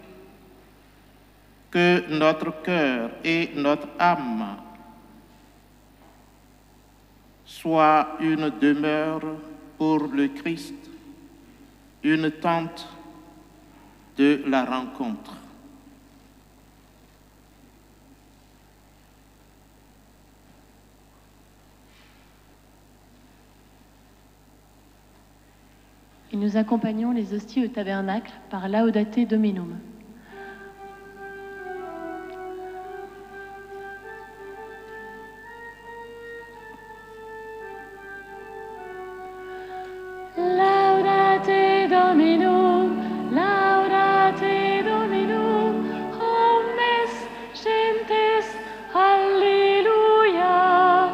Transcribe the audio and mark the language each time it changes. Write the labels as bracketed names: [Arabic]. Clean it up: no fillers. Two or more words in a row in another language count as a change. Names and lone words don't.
[French] que notre cœur et notre âme soient une demeure pour le Christ, une tente de la rencontre. Et nous accompagnons les hosties au tabernacle par Laudate Dominum. [Latin] Laudate Dominum, laudate Dominum, omnes gentes, alleluia.